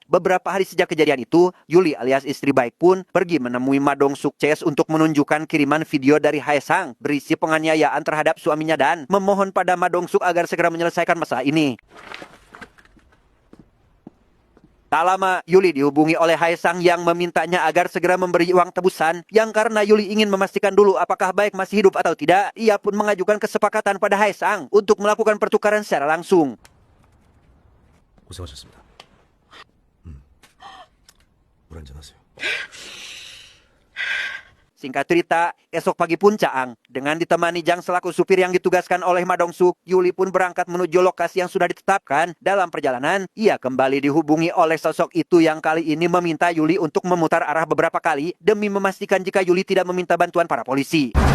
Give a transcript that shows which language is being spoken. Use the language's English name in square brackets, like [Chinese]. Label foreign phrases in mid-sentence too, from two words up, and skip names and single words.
[Indonesian] Beberapa hari sejak kejadian itu, Yuli alias istri Baek pun pergi menemui Ma Dong-suk untuk menunjukkan kiriman video dari Haesang berisi penganiayaan terhadap suaminya dan memohon pada Ma Dong-suk agar segera menyelesaikan masalah ini. Tak lama, Yuli dihubungi oleh Haesang yang memintanya agar segera memberi uang tebusan, yang karena Yuli ingin memastikan dulu apakah Baek masih hidup atau tidak, ia pun mengajukan kesepakatan pada Haesang untuk melakukan pertukaran secara langsung. [Korean] 고생하셨습니다. 물 한잔 하세요. [Indonesian] Singkat cerita, esok pagi pun Caang, dengan ditemani Jang selaku supir yang ditugaskan oleh Ma Dong-suk, Yuli pun berangkat menuju lokasi yang sudah ditetapkan. Dalam perjalanan, ia kembali dihubungi oleh sosok itu yang kali ini meminta Yuli untuk memutar arah beberapa kali demi memastikan jika Yuli tidak meminta bantuan para polisi.